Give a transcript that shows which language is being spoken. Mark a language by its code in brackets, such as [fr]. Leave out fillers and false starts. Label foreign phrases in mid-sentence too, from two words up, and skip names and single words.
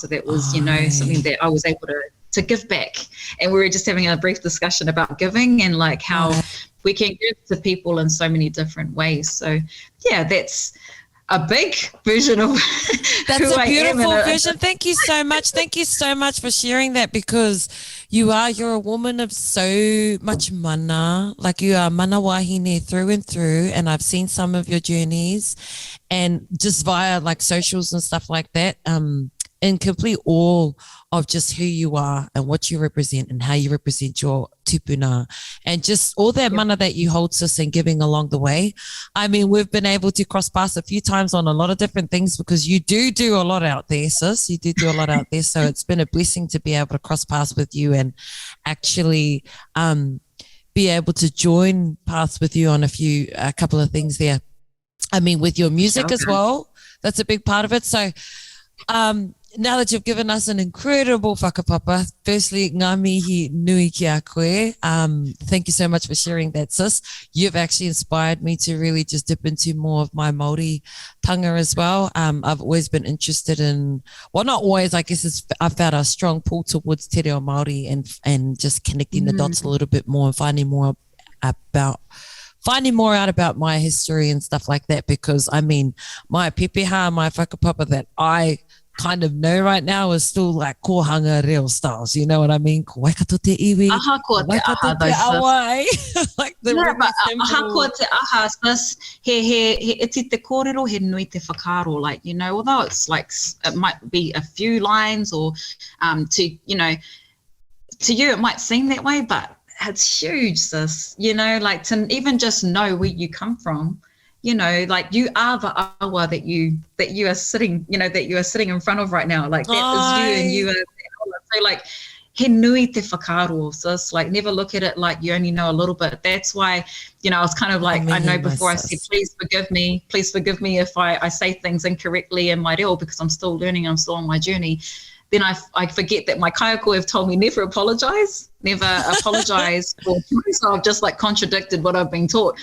[en] So that was, something that I was able to give back. And we were just having a brief discussion about giving and like how we can give to people in so many different ways. So yeah, that's a big version of that's a beautiful vision. Thank you so much. Thank you so much for sharing that, because you're a woman of so much mana, like you are [mi] mana wahine [en] through and through, and I've seen some of your journeys and just via like socials and stuff like that, in complete awe of just who you are and what you represent and how you represent your tupuna and just all that mana that you hold, sis, and giving along the way. I mean, we've been able to cross paths a few times on a lot of different things because you do a lot out there, sis. You do a lot out there. So it's been a blessing to be able to cross paths with you and actually be able to join paths with you on a couple of things there. I mean, with your music as well, that's a big part of it. So now that you've given us an incredible whakapapa, firstly, [mi] ngā mihi nui ki a koe. [en] Thank you so much for sharing that, sis. You've actually inspired me to really just dip into more of my Māori tanga as well. I've always been interested in, well, not always, I guess I've found a strong pull towards [mi] te reo Māori [en] and just connecting the dots a little bit more and finding more out about my history and stuff like that, because I mean, my pepeha, my whakapapa that I kind of know right now is still like [mi] kohanga reo [en] styles, you know what I mean? [mi] Ko waikato te iwi, ko waikato te awa, [en] like the [mi] but aha ko te aha, sis, he iti te kōrero, he nui te whakaro, [en] like, although it's like, it might be a few lines or to you it might seem that way, but it's huge, sis, like to even just know where you come from. Like you are the awa that you are sitting, that you are sitting in front of right now. Like that is you, and you are the awa. So like, [mi] he nui te whakaro, sis. [en] Like never look at it like you only know a little bit. That's why, I was kind of like, I know before I said, please forgive me if I say things incorrectly in my reo, because I'm still learning, I'm still on my journey. Then I forget that my kaiako have told me never apologize for so I've just like contradicted what I've been taught.